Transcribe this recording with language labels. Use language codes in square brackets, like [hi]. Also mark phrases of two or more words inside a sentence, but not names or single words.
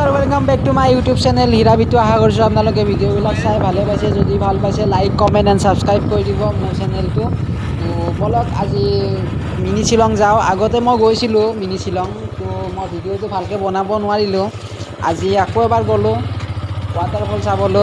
[en] welcome back to my YouTube channel [as] हीरा बिटू। आशा কৰিছোঁ আপোনালোকে ভিডিঅ'বিলাক চাই ভালে পাইছে। যদি ভাল পাইছে [en] like comment and subscribe [as] কৰি দিব মোৰ চেনেলটো। তো বলক আজি মিনি শ্বিলং যাওঁ। আগতে মই গৈছিলোঁ মিনি শ্বিলং, তো মই ভিডিঅ'টো ভালকৈ বনাব নোৱাৰিলোঁ। আজি আকৌ এবাৰ গ'লোঁ ৱাটাৰফল চাবলৈ।